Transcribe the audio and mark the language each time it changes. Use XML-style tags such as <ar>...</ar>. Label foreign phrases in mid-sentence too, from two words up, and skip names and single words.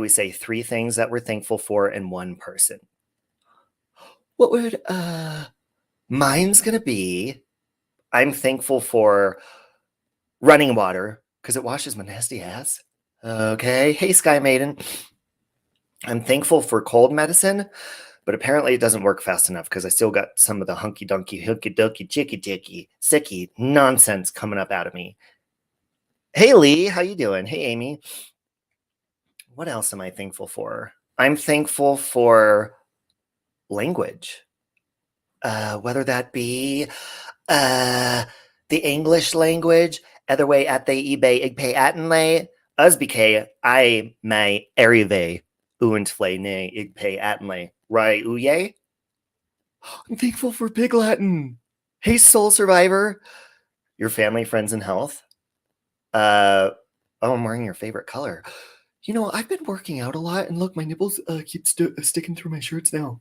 <en>We say 3 things that we're thankful for in one person. What would mine's gonna be? I'm thankful for running water because it washes my nasty ass. Okay. Hey, Sky Maiden. I'm thankful for cold medicine, but apparently it doesn't work fast enough because I still got some of the hunky dunky, hooky dooky, chicky dicky, sicky nonsense coming up out of me. Hey, Lee, how you doing? Hey, Amy. What else am I thankful for? I'm thankful for language, whether that be the English language, other way at the eBay igpay atenlay, usbk I may arrive uintflay ne igpay atenlay, right uye? I'm thankful for Pig Latin. Hey, Soul Survivor. Your family, friends, and health. Oh, I'm wearing your favorite color. You know, I've been working out a lot, and look, my nipples keep sticking through my shirts now.</en>